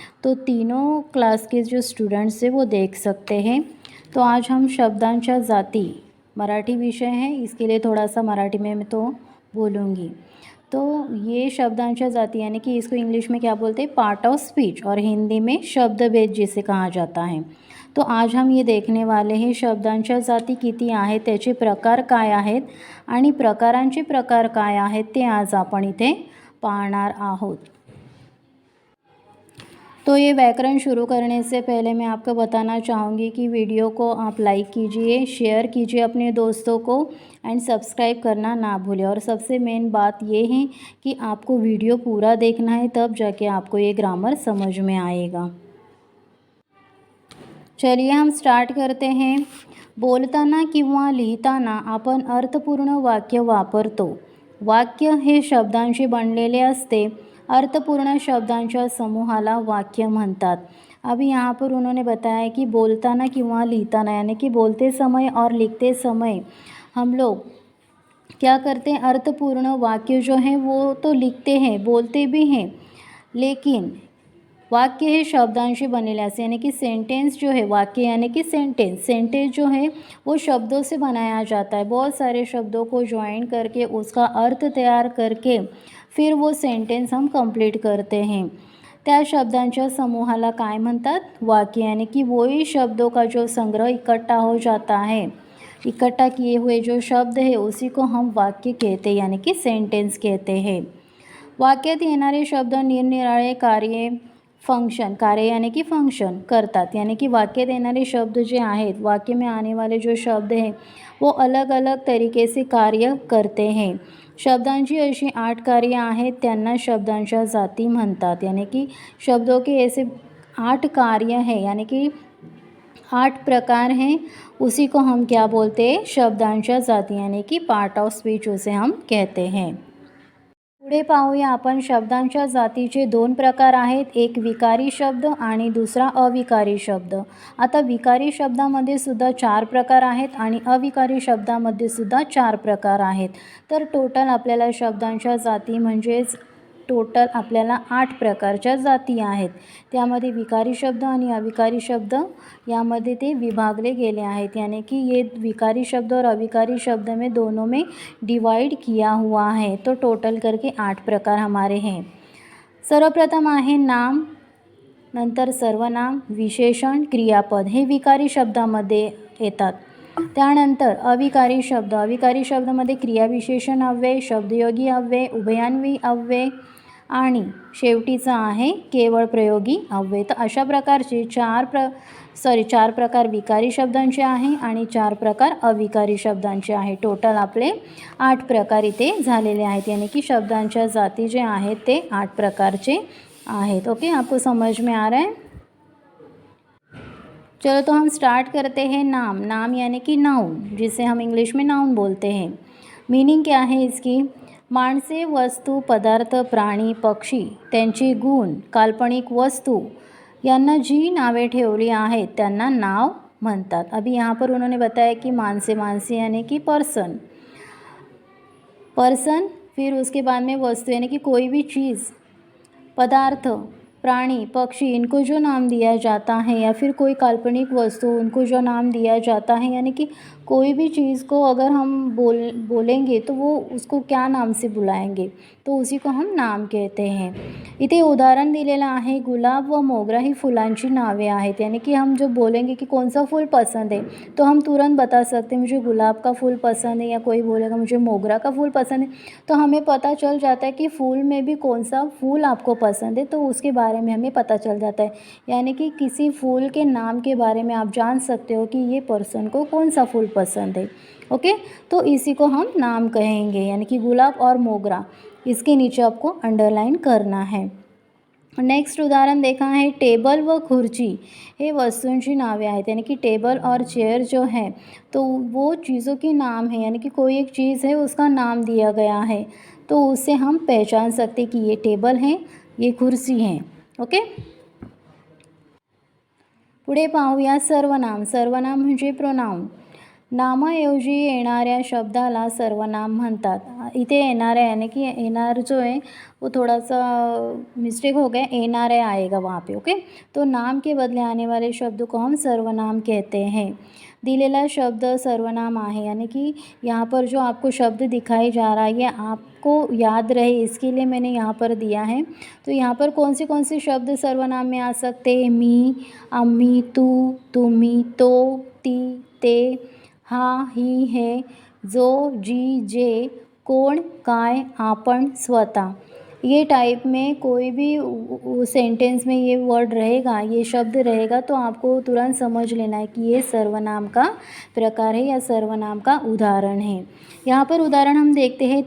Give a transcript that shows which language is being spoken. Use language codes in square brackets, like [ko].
[hi] तो तीनों क्लास के जो स्टूडेंट्स हैं वो देख सकते हैं। तो आज हम शब्दांच्या जाती, मराठी विषय है, इसके लिए थोड़ा सा मराठी में मैं तो बोलूँगी। तो ये शब्दांच्या जाती यानी कि इसको इंग्लिश में क्या बोलते हैं, पार्ट ऑफ स्पीच, और हिंदी में शब्दभेद जिसे कहा जाता है। तो आज हम ये देखने वाले हैं [mr] शब्दांच्या जाती किती आहेत, त्याचे प्रकार काय आहेत आणि प्रकारांचे प्रकार काय आहेत ते आज आपण इथे पाहणार आहोत। [hi] तो ये व्याकरण शुरू करने से पहले मैं आपको बताना चाहूँगी कि वीडियो को आप लाइक कीजिए, शेयर कीजिए अपने दोस्तों को एंड सब्सक्राइब करना ना भूलें। और सबसे मेन बात ये है कि आपको वीडियो पूरा देखना है, तब जाके आपको ये ग्रामर समझ में आएगा। चलिए हम स्टार्ट करते हैं। [mr] बोलताना किंवा लिहिताना आपण अर्थपूर्ण वाक्य वापरतो। वाक्य हे शब्दांशी बनलेले असते। अर्थपूर्ण शब्दांच्या समूहाला वाक्य म्हणतात। [hi] अभी यहाँ पर उन्होंने बताया कि [mr] बोलताना किंवा लिहिताना [hi] यानी कि बोलते समय और लिखते समय हम लोग क्या करते हैं, अर्थपूर्ण वाक्य जो हैं वो तो लिखते हैं, बोलते भी हैं, लेकिन वाक्य है [mr] शब्दांशी बनेले असते [hi] यानी कि सेंटेंस जो है, वाक्य यानी कि सेंटेंस जो है वो शब्दों से बनाया जाता है। बहुत सारे शब्दों को ज्वाइन करके उसका अर्थ तैयार करके फिर वो सेंटेंस हम कंप्लीट करते हैं। [mr] त्या शब्दांच्या समूहाला काय म्हणतात, [hi] वाक्य, यानी कि वही शब्दों का जो संग्रह इकट्ठा हो जाता है, इकट्ठा किए हुए जो शब्द है उसी को हम वाक्य कहते हैं यानी कि सेंटेंस कहते हैं। [mr] वाक्यात येणारे शब्द निरनिराळे कार्य, फंक्शन, कार्य यानी कि फंक्शन करतात, यानी कि वाक्यात येणारे शब्द जे आहेत, [hi] वाक्य में आने वाले जो शब्द हैं वो अलग अलग तरीके से कार्य करते हैं। [mr] शब्दांची अशी 8 कार्य आहेत, त्यांना शब्दांच्या जाती म्हणतात। [hi] यानी कि शब्दों के ऐसे 8 कार्य हैं, यानी कि 8 प्रकार हैं, उसी को हम क्या बोलते हैं, शब्दांच्या जाती, यानी कि पार्ट ऑफ स्पीच उसे हम कहते हैं। [mr] पुढे पाहूया आपण शब्दांच्या जातीचे 2 प्रकार आहेत, एक विकारी शब्द आणि दुसरा अविकारी शब्द। आता विकारी शब्दामध्ये सुद्धा 4 प्रकार आहेत आणि अविकारी शब्दामध्ये सुद्धा 4 प्रकार आहेत। तर टोटल आपल्याला शब्दांच्या जाती म्हणजेच टोटल आपल्याला 8 प्रकारच्या जाती आहेत। त्यामध्ये विकारी शब्द आणि अविकारी शब्द यामध्ये ते विभागले गेले आहेत, [hi] यानी कि ये विकारी शब्द और अविकारी शब्द में दोनों में डिवाइड किया हुआ है। तो टोटल करके 8 प्रकार हमारे हैं। [mr] सर्वप्रथम आहे नाम, नंतर सर्वनाम, विशेषण, क्रियापद हे विकारी शब्दामध्ये येतात। त्यानंतर अविकारी शब्द, अविकारी शब्दामध्ये क्रियाविशेषण अव्यय, शब्दयोगी अव्यय, उभयान्वी अव्यय आणि शेवटीचा आहे केवळ प्रयोगी अव्यय। तर अशा प्रकारचे 4 प्रकार विकारी शब्दांचे आहे आणि 4 प्रकार अविकारी शब्दांचे आहे। टोटल आपले 8 प्रकार इथे झालेले आहेत, यानी कि शब्दांच्या जाती जे आहेत ते 8 प्रकारचे आहेत। [hi] ओके, आपको समझ में आ रहा है? चलो तो हम स्टार्ट करते हैं। नाम, नाम यानी कि नाउन, जिसे हम इंग्लिश में नाउन बोलते हैं। मीनिंग क्या है इसकी, [mr] माणसे, वस्तू, पदार्थ, प्राणी, पक्षी, त्यांचे गुण, काल्पनिक वस्तू यांना जी नावे ठेवली आहेत त्यांना नाव म्हणतात। [hi] अभी यहाँ पर उन्होंने बताया कि माणसे, माणसे यानी कि पर्सन, पर्सन, फिर उसके बाद में वस्तु यानी कि कोई भी चीज़, पदार्थ, प्राणी, पक्षी, इनको जो नाम दिया जाता है, या फिर कोई काल्पनिक वस्तु, उनको जो नाम दिया जाता है, यानी कि कोई भी चीज़ को अगर हम बोलेंगे तो वो उसको क्या नाम से बुलाएंगे, तो उसी को हम नाम कहते हैं। [mr] इथे उदाहरण दिलेलं आहे, गुलाब व मोगरा ही फुलांची नावे आहेत। [hi] यानी कि हम जब बोलेंगे कि कौन सा फूल पसंद है तो हम तुरंत बता सकते हैं मुझे गुलाब का फूल पसंद है, या कोई बोलेगा मुझे मोगरा का फूल पसंद है, तो हमें पता चल जाता है कि फूल में भी कौन सा फूल आपको पसंद है, तो उसके बारे में हमें पता चल जाता है। यानी कि किसी फूल के नाम के बारे में आप जान सकते हो कि ये पर्सन को कौन सा फूल पसंद है। ओके, तो इसी को हम नाम कहेंगे, यानी कि गुलाब और मोगरा, इसके नीचे आपको अंडरलाइन करना है। नेक्स्ट उदाहरण देखा है, [mr] टेबल व खुर्ची हे वस्तूंची नावे आहेत। [hi] यानी कि टेबल और चेयर जो है तो वो चीज़ों के नाम है, यानी कि कोई एक चीज़ है उसका नाम दिया गया है, तो उससे हम पहचान सकते कि ये टेबल है, ये कुर्सी है। ओके, [mr] पुढे पाहूया सर्वनाम. सर्वनाम म्हणजे प्रोनाउन. नामाऐवजी येणाऱ्या शब्दाला सर्वनाम म्हणतात. इथे येणाऱ्या [hi] यानी कि येणार जो है वो थोड़ा सा मिस्टेक हो गया, येणारे आएगा वहाँ पे. ओके, तो नाम के बदले आने वाले शब्द को हम सर्वनाम कहते हैं. [mr] दिलेला शब्द सर्वनाम आहे, [hi] यानी कि यहाँ पर जो आपको शब्द दिखाई जा रहा है ये आपको याद रहे इसके लिए मैंने यहाँ पर दिया है. तो यहाँ पर कौन से शब्द सर्वनाम में आ सकते हैं? [mr] मी, आम्ही, तू, तुम्ही, तो, ती, ते, हा, ही, हे, जो, जी, जे, कोण, काय, आपण, स्वतः. [hi] ये टाइप में कोई भी सेंटेंस में ये वर्ड रहेगा, ये शब्द रहेगा, तो आपको तुरंत समझ लेना है कि ये सर्वनाम का प्रकार है या सर्वनाम का उदाहरण है. यहाँ पर उदाहरण हम देखते हैं.